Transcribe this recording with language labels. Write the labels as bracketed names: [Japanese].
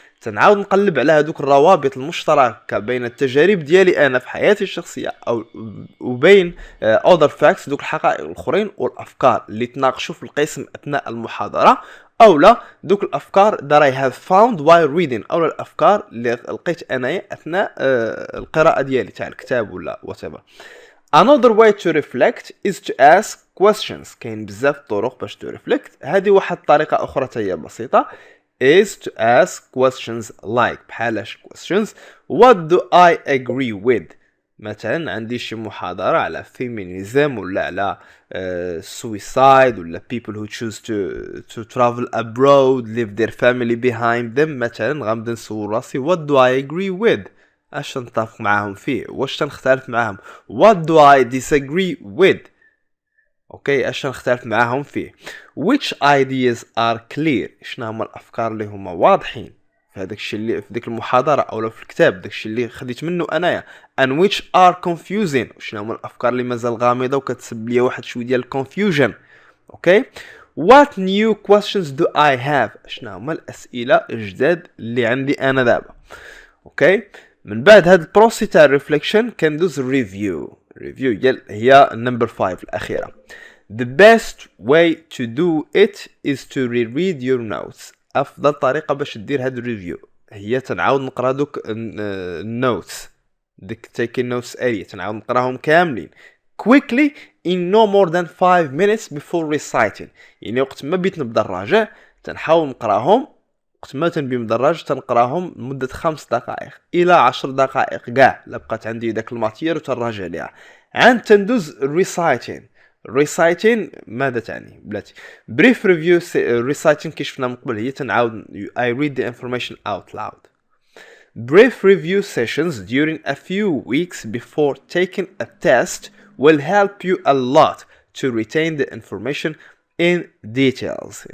[Arabic] تنعاود نقلب على هذوك الروابط المشتركة بين التجارب ديالي أنا في حياتي الشخصية أو وبين [English] other facts [Arabic] دوك الحقائق الآخرين والأفكار اللي تناقشوا في القسم أثناء المحاضرة أو لا دوك الأفكار [English] that I have found while reading [Arabic] أو الأفكار اللي لقيت أنا أثناء القراءة ديالي تاع الكتاب ولا whatever. [English] Another way to reflect is to ask questions. [Arabic] كاين بزاف طرق باش [English] to reflect. [Arabic] هذه واحد طريقة أخرى هي بسيطة [English] is to ask questions like [Arabic] بحالاش [English] questions what do I agree with. [Arabic] مثلا عندي شي محاضرة على [English] feminism [Arabic] ولا على [English] suicide ولا people who choose to travel abroad leave their family behind them. [Arabic] مثلا غنبدا نسول راسي [English] what do I agree with [Arabic] اش نتفق معاهم فيه واش تنختلف معاهم [English] what do I disagree with [Arabic] اوكي اش نختلف معاهم فيه [English] which ideas are clear [Arabic] شنو هما الافكار اللي هما واضحين في هذاك الشيء اللي في ديك المحاضره او في الكتاب داك الشيء اللي خديت منه انايا [English] and which are confusing [Arabic] شنو هما الافكار اللي مازال غامضه وكتسبب لي واحد شويه ديال confusion. اوكي [English] what new questions do I have [Arabic] شنو هما الاسئله الجداد اللي عندي انا دابا. اوكي من بعد هاد البروسي تاع الريفليكشن كندوز ريفيو هي النمبر 5 الاخيره. [English] The best way to do it is to reread your notes. [Arabic] افضل طريقه باش دير هاد الريفيو هي تنعاود نقرا دوك النوتس ديك تيكين نوتس اريا تنعاود نقراهم كاملين [English] quickly in no more than 5 minutes before reciting. [Arabic] يعني وقت ما بيت نبدا نراجع تنحاول نقراهم وقت ما تنبي مدرج تنقراهم لمده 5 دقائق الى 10 دقائق كاع لا بقات عندي داك الماتير وتنراجع ليها. عند تندوز reciting ماذا تعني بلاتي [English] brief review reciting [Arabic] كي شفنا من قبل هي تنعاود [English] I read the information out loud. Brief review sessions during a few weeks before taking a test will help you a lot to retain the information in details.